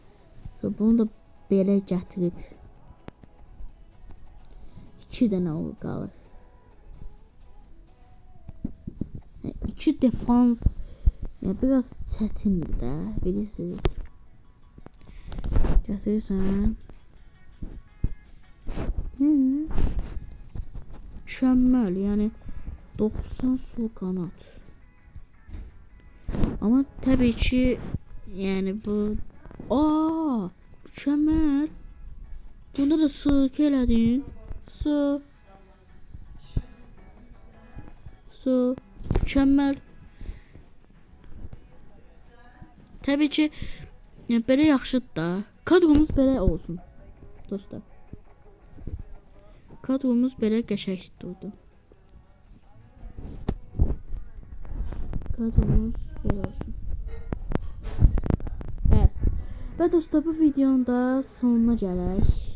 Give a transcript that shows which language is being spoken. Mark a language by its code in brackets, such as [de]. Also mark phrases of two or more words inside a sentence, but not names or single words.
[az] Bunu da belə gətirib 2 dənə olur qalır. 2 defans ya biraz çətindir də, bilirsiniz. Gətirirsən. [tr] Mükemmel yani 90 sol kanat. Ama tabii ki yani bu mükemmel. [az] Bunda da sık elədin. Mükemmel. Tabii ki yani belə yaxşıdır da. Kadromuz belə olsun. Dostlar. Kadromuz belə qəşəng durdu. Kadromuz belə olsun. [tr] Evet. [az] Və dostlar bu videonun da sonuna gələk.